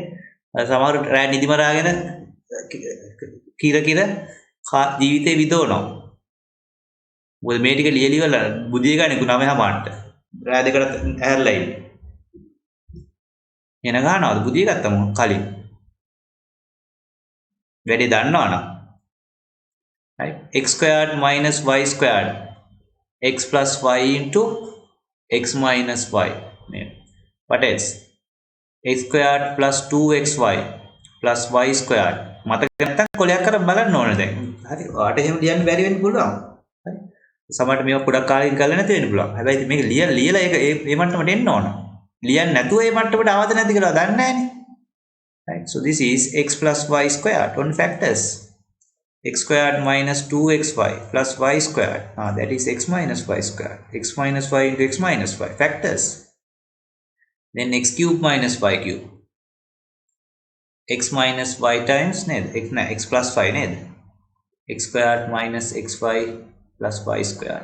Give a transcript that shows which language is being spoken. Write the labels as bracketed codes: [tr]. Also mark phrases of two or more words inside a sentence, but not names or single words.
[si] සමහර රෑ නිදි මරාගෙන කිර ජීවිතේ විදෝනවා. මොකද මේ ටික ලියලිවලා බුදිය ගන්නේ 9:00ට. රෑ දෙකට ඇහැරලා ඉන්නේ. එන ගන්නවද බුදිය ගත්තම කලින්. වැඩි දන්නවනම්. [en] right, x squared minus y squared, x plus y into x minus y. What else? x squared plus 2xy plus y squared. [si] මතක නැත්නම් කොලයක් කරන් බලන්න ඕනේ දැන්. හරි. ඔයාට එහෙම ලියන්න බැරි වෙන්න පුළුවන්. හරි. සමහරට මේක පොඩක් කාලෙකින් කරලා නැති වෙන්න පුළුවන්. හැබැයි මේක ලියලා ඒක මේ මට්ටමට එන්න ඕන. ලියන්න නැතුව මේ මට්ටමට ආවද නැද්ද කියලා දන්නේ නැහැනේ. [en] Right. So this is x plus y squared on factors. X squared minus 2xy plus y squared. That is x minus y squared. X minus y into x minus y. Factors. Then x cube minus y cube. X minus y times x plus 5 x squared minus xy plus y squared.